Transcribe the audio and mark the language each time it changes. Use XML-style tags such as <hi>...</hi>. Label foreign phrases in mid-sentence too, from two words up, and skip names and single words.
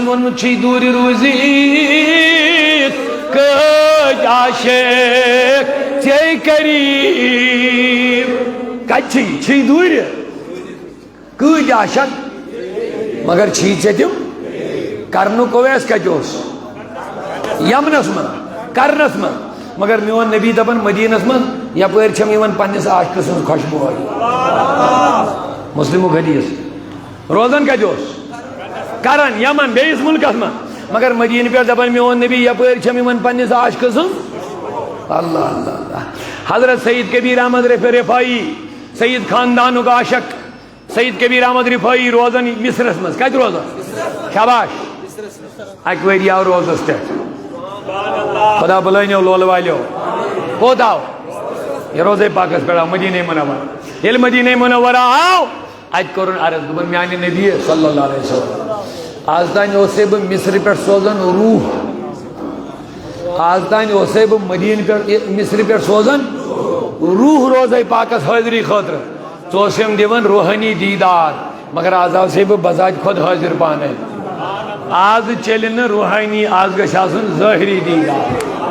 <ks>ووٚنمُت چھی دوٗرِ روٗزِتھ کٔتۍ عاشق ژے قریٖب کتہِ چھی دوٗرِ کۭتۍ عاشق مگر چھی ژےٚ تِم کرنُک اویس کتہِ اوس یمنس منٛز کرنس من مگر میون نبی دپن مدینس من یپٲرۍ چھم یِوان پننس عاشقہٕ سٕنٛز خوشبوے مسلمُک حدیث روزان کتہِ اوس کرن یمن بیٚیِس مُلکس منٛز مگر مدیٖنہٕ پٮ۪ٹھ دپان میون نبی یپٲرۍ چھم یِوان پننس عاشقہٕ سٕنٛز اللہ اللہ اللہ حضرت سید کبیر احمد رفاعی سید خاندانُک عاشق سید کبیر احمد رفاعی روزان مصرس منٛز کتہِ روزان شاباش اکہِ ؤری آو روزس پٮ۪ٹھ خدا بلٲنیو لولہٕ والیو کوٚت آو یہ روزے پاکس پٮ۪ٹھ آو مدیٖنہ منور ییٚلہِ مدیٖنہ منورہ آو اتہِ کوٚرُن عرض دوٚپُن میانہِ نبی</ks> <ar>صلی اللہ علیہ وسلم</ar> <ks>آز تانۍ اوسے بہٕ مصرِ پٮ۪ٹھ سوزان روح آز تانۍ اوسے بہٕ مدیٖنہ پٮ۪ٹھ مصرِ پٮ۪ٹھ سوزان روح روزے پاکس حٲضری خٲطرٕ ژٕ اوسیم دِوان روحانی دیٖدار مگر آز آسے بہٕ بذات خود حٲضر پانے آز چلہِ نہٕ روحانی آز گژھِ آسُن ظٲہری دیٖدار</ks>